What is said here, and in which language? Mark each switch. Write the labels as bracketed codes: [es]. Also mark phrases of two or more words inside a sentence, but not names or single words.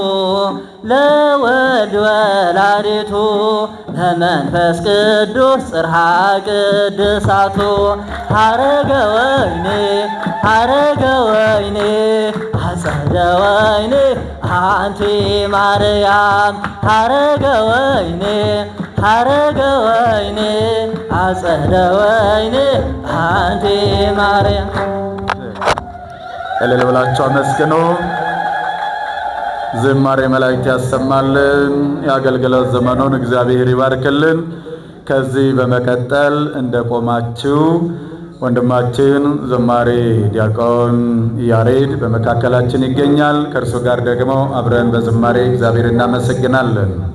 [gez] ለወልድ ወላዲቱ ለመንፈስ ቅዱስ ጽርሐ ቅድሳቱ ሀረገ ወይኒ ሀረገ ወይኒ አጸደ ወይኒ አንቲ ማርያም ሀረገ ወይኒ ሀረገ ወይኒ አጸደ ወይኒ አንቲ ማርያም። [am] እልል ብላችሁ አመስግኑ። ዝማሬ መላእክት ያሰማልን። የአገልግሎት ዘመኑን እግዚአብሔር ይባርክልን። ከዚህ በመቀጠል እንደቆማችሁ ወንድማችን ዘማሪ ዲያቆን ያሬድ በመካከላችን ይገኛል። ከእርሱ ጋር ደግሞ አብረን በዝማሬ እግዚአብሔር እናመሰግናለን።